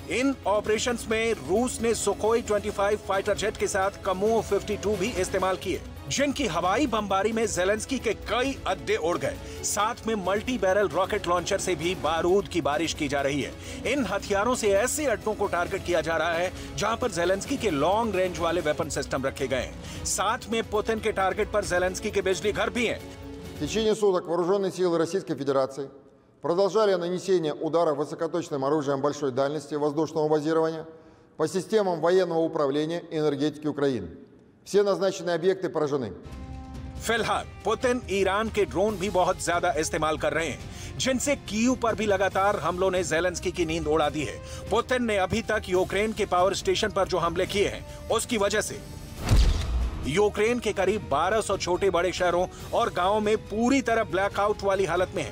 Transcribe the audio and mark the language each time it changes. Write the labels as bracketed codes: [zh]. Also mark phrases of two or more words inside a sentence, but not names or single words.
[hi] इन ऑपरेशंस में रूस ने सुखोई 25 [en] fighter jet [hi] के साथ कमू 52 भी इस्तेमाल किए जिनकी हवाई बमबारी में ज़ेलेंस्की के कई अड्डे उड़ गए। साथ में [en] multi barrel rocket launcher [hi] से भी बारूद की बारिश की जा रही है। इन हथियारों से ऐसे अड्डों को टारगेट किया जा रहा है जहां पर ज़ेलेंस्की के [en] long range [hi] वाले [en] weapon system [hi] रखे गए हैं। साथ में पुतिन के टारगेट पर ज़ेलेंस्की के बिजली घर भी हैं। [ru] В течение суток вооруженные силы Российской Федерации продолжали нанесение ударов высокоточным оружием большой дальности воздушного базирования по системам военного управления и энергетики Украины. Все назначенные объекты поражены. [hi] फिलहाल पुतिन ईरान के ड्रोन भी बहुत ज्यादा इस्तेमाल कर रहे हैं जिनसे कीव पर भी लगातार हमलों ने ज़ेलेंस्की की नींद उड़ा दी है। पुतिन ने अभी तक यूक्रेन के [en] power station [hi] पर जो हमले किए हैं उसकी वजह से यूक्रेन के करीब 1200 छोटे बड़े शहरों और गांवों में पूरी तरह ब्लैकआउट वाली हालत में है।